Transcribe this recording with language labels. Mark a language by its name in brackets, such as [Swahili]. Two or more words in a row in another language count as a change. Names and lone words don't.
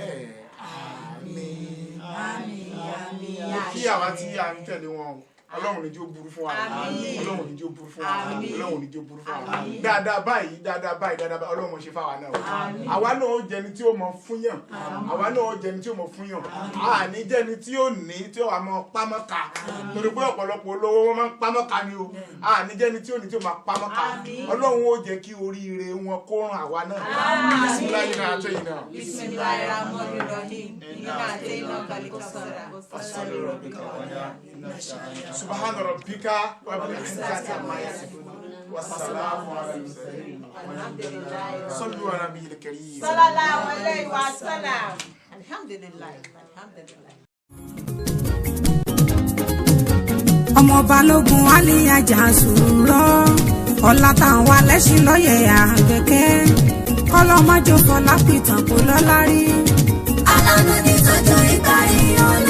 [Yoruba] Kí àwa tí a ń tẹ̀lé wọn Ọlọ́run ní jẹ́ ó burú fún wa Ọlọ́run ní jẹ́ ó burú fún wa Ọlọ́run ní jẹ́ ó burú fún wa dáadáa báyìí Ọlọ́run ṣe fáwa náà àwa náà ó jẹni tí ó mọ fúnyàn àwa náà ó jẹni tí ó mọ fúnyàn àní jẹni tí ó ní tí ó wà mọ pámọ́ka torí pé ọ̀pọ̀lọpọ̀ olówó wọn máa ń pámọ́ka ni o àní jẹni tí ó ní tí ó máa pámọ́ka Ọlọ́run ó jẹ́ kí oríire wọn kó ràn àwa náà. [Arabic] سبحان ربك رب العزة عما يصفون والسلام على المرسلين والحمد لله صلوا على النبي الكريم صلى الله عليه وسلم. الحمد لله الحمد لله. [Yoruba] ọmọ balógun aliyaja sùúrọ ọlá táwọn alẹ́sìn lọ́yẹ̀ Àbẹ̀kẹ́ kọ́lọ́mọ́jọ fọlá pìtàn kò lọ́lá rí. alánú ní tọ́jú ìparí ọ̀nà.